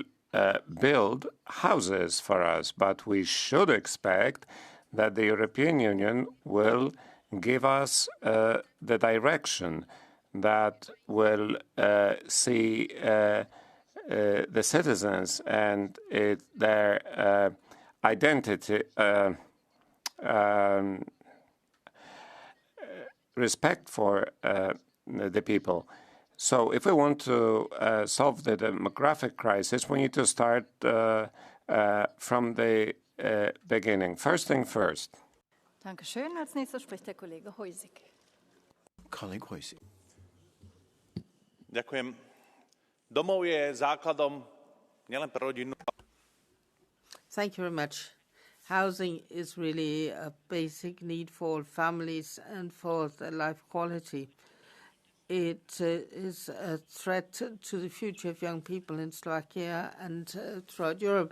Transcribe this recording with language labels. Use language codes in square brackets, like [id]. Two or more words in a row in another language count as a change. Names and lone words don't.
[en] build houses for us, but we should expect that the European Union will give us the direction that will see the citizens and their identity, respect for the people. So if we want to solve the demographic crisis, we need to start from the beginning. First thing first. [de] Dankeschön. Als nächster spricht der Kollege Heusig. [en] Colleague Heusig. [sk] Ďakujem. Domov je základom nielen pre rodinu. [en] Thank you very much. Housing is really a basic need for all families and for their life quality. It is a threat to the future of young people in Slovakia and throughout Europe.